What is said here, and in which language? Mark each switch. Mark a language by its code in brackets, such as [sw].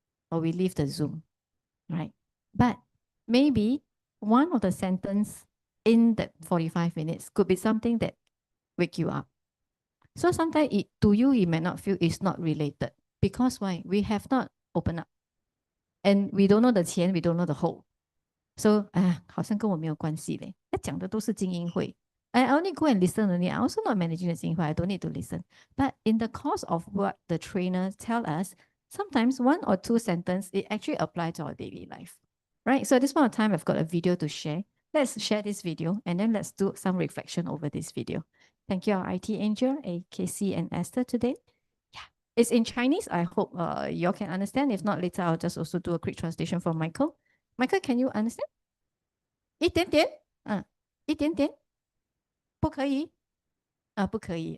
[en] Or we leave the Zoom, right? But maybe one of the sentence in that 45 minutes could be something that wake you up. So sometimes to you, it may not feel it's not related. Because why? We have not opened up. And we don't know the 前, we don't know the whole. [zh] So, 好像跟我没有关系嘞。他讲的都是精英会。 [en] I only go and listen only. I also not managing the 精英会. I don't need to listen. But in the course of what the trainers tell us, sometimes 1 or 2 sentences, it actually applies to our daily life. Right? So at this point of time, I've got a video to share. Let's share this video and then let's do some reflection over this video. Thank you, our IT angel, Casey and Esther today. Yeah, it's in Chinese. I hope you all can understand. If not, later I'll just also do a quick translation for Michael. Michael, can you understand? [zh] 一点点，一点点，不可以，不可以。